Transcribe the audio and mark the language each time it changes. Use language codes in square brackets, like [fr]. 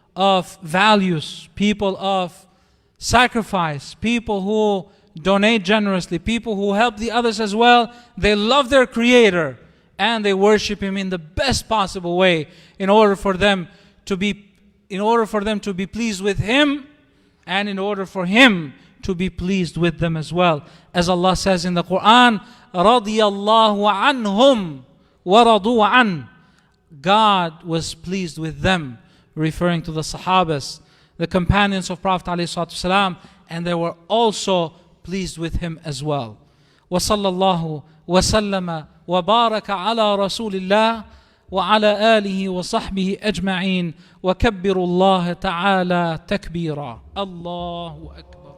[en] of values, people of sacrifice, people who donate generously, people who help the others as well. They love their Creator and they worship Him in the best possible way in order for them to be pleased with Him, and in order for Him to be pleased with them as well. As Allah says in the Quran, [ar] رَضِيَ اللَّهُ عَنْهُمْ وَرَضُوا عَنْهُ. [en] God was pleased with them, referring to the Sahabas, the companions of Prophet ﷺ, and they were also pleased with him as well. [ar] وصلى الله وسلم وبارك على رسول الله وعلى آله وصحبه أجمعين وكبروا الله تعالى تكبيرا. الله أكبر.